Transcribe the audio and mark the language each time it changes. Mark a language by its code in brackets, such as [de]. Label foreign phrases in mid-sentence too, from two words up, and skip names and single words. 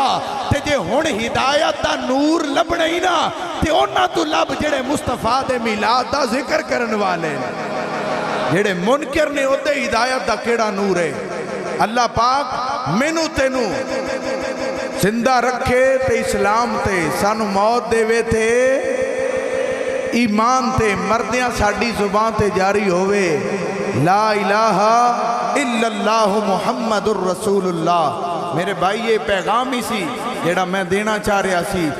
[pa] تے جے ہن ہدایت دا نور لبھنا ہی نا تے اوہناں توں لبھ جیہڑے مصطفیٰ دے میلاد دا ذکر کرن والے نیں، جیہڑے منکر نیں اوہدے ہدایت دا کیہڑا نور ہے. اللہ پاک مینوں تینوں زندہ رکھے تے اسلام تے سانوں موت دیوے تے ایمان تے مردیاں ساڈی زبان تے جاری ہووے [ar] لا إله إلا الله محمد رسول الله. [pa] میرے بھائی ایہہ پیغام ہی سی جیہڑا میں دینا چاہ رہیا سی.